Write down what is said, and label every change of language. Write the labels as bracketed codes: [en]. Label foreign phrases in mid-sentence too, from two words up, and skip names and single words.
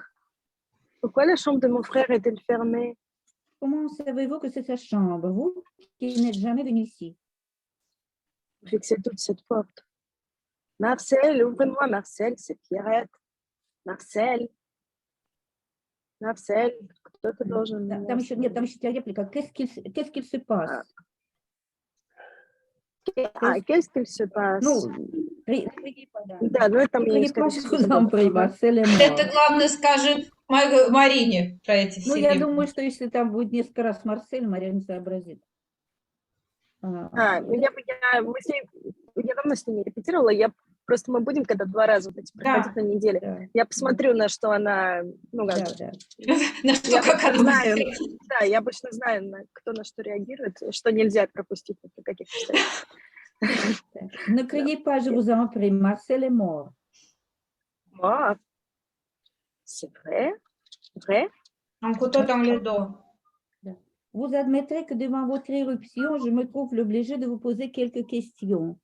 [fr] Pourquoi la chambre de mon frère est-elle fermée? Comment savez-vous que c'est sa chambre, vous qui n'êtes jamais venu ici? Fixez toute cette porte. Marcel, ouvre-moi, Marcel, c'est Pierrette. Marcel. Marcel, [ru] кто-то должен меня Там еще, нет, там остановить. [fr] еще réplique. Qu'est-ce qu'il se passe? Qu'est-ce qu'il se passe? [ru] Ну, Да, ну это мне [fr] Criez pas, je vous en prie, Marcel et moi. [ru] Это, главное, скажет Марине про эти Ну, все я вещи. думаю, что если там будет несколько раз Марсель, Мария не сообразит. Ну я давно с ней не репетировала, мы будем когда 2 раза приходить на неделю. Да. Я посмотрю, на что она, ну, Да, как да. На что, я как она знаю, реагирует. да, я обычно знаю, кто на что реагирует, что нельзя пропустить при каких обстоятельствах. [fr] Ne criez pas, je vous en prie, Marcel est mort. Moi, c'est vrai, vrai. Un couteau dans le dos. Vous admettrez que devant votre éruption, je me trouve obligée de vous poser quelques questions.